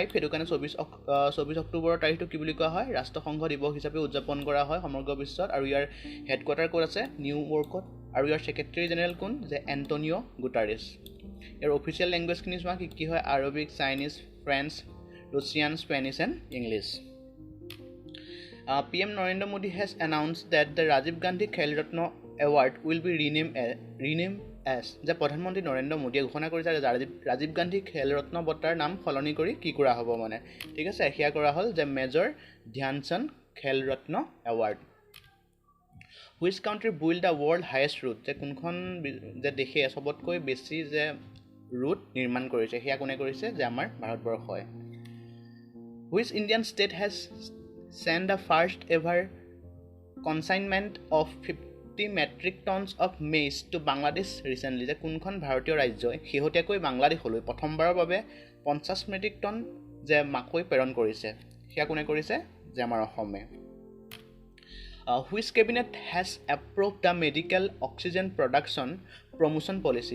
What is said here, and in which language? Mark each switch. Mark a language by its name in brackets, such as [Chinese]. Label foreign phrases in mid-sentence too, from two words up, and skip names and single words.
[Assamese] সেইটো কাৰণে 24 অক্টোবৰৰ তাৰিখটো কি বুলি কোৱা হয়? ৰাষ্ট্ৰসংঘ দিৱস হিচাপে উদযাপন কৰা হয় সমগ্ৰ বিশ্বত। আৰু ইয়াৰ হেডকোৱাৰ্টাৰ ক'ত আছে? নিউয়ৰ্কত। আৰু ইয়াৰ ছেক্ৰেটাৰী জেনেৰেল কোন? যে এণ্টনিঅ' গুটাৰেছ। ইয়াৰ [English] official language [Assamese] চোৱা কি কি হয়? আৰবিক, চাইনিজ, ফ্ৰেঞ্চ, ৰুছিয়ান, স্পেনিছ এণ্ড ইংলিছ। [English] PM Narendra Modi has announced that the Rajiv Gandhi Khel Ratna Award will be renamed as [Assamese] যে প্ৰধানমন্ত্ৰী নৰেন্দ্ৰ মোদীয়ে ঘোষণা কৰিছে যে ৰাজীৱ গান্ধী খেল ৰত্ন বঁটাৰ নাম সলনি কৰি কি কৰা হ'ব মানে। ঠিক আছে, সেয়া কৰা হ'ল যে মেজৰ ধ্যানচান্দ খেল ৰত্ন এৱাৰ্ড। [English] which country build the world highest road. [Assamese] যে কোনখন যে দেশে চবতকৈ বেছি যে ৰোড নিৰ্মাণ কৰিছে, সেয়া কোনে কৰিছে? যে আমাৰ ভাৰতবৰ্ষই। [English] which Indian state has send the first ever consignment of 50 metric tons of maize to Bangladesh recently। [Assamese] যে কোনখন ভাৰতীয় ৰাজ্যই শেহতীয়াকৈ বাংলাদেশলৈ প্ৰথমবাৰৰ বাবে 50 মেট্ৰিক টন যে মাকৈ প্ৰেৰণ কৰিছে, সেয়া কোনে কৰিছে? যে আমাৰ অসমে। [English] which cabinet has approve the medical oxygen production promotion policy.